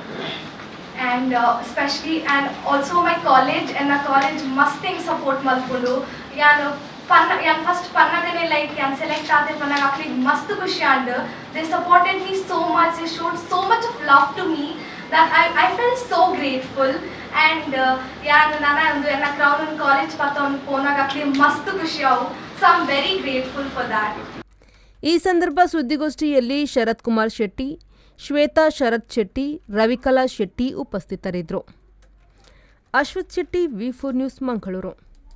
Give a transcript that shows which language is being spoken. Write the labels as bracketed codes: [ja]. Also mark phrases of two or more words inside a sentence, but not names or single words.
[en] And especially, and also my college, and my college musting support malpulu. [tcy] First pannagane like select aade pannaga akli mast khushi [en] and they supported me so much. They showed so much of love to me that I felt so grateful. [tcy] And nana ಒಂದು ಎನ್ನ ಕ್ರೌನ್ ಕಾಲೇಜ್ ಪತ್ತೊಂದು ಪೋನಾಗ akli mast khushi avu. [en] So I'm very grateful for that. [kn] ಈ ಸಂದರ್ಭ ಸುದ್ದಿಗೋಷ್ಠಿಯಲ್ಲಿ ಶರತ್ ಕುಮಾರ್ ಶೆಟ್ಟಿ, ಶ್ವೇತಾ ಶರತ್ ಶೆಟ್ಟಿ, ರವಿಕಲಾ ಶೆಟ್ಟಿ ಉಪಸ್ಥಿತರಿದ್ದರು. ಅಶ್ವಥ್ ಶೆಟ್ಟಿ, V4 ನ್ಯೂಸ್, ಮಂಗಳೂರು.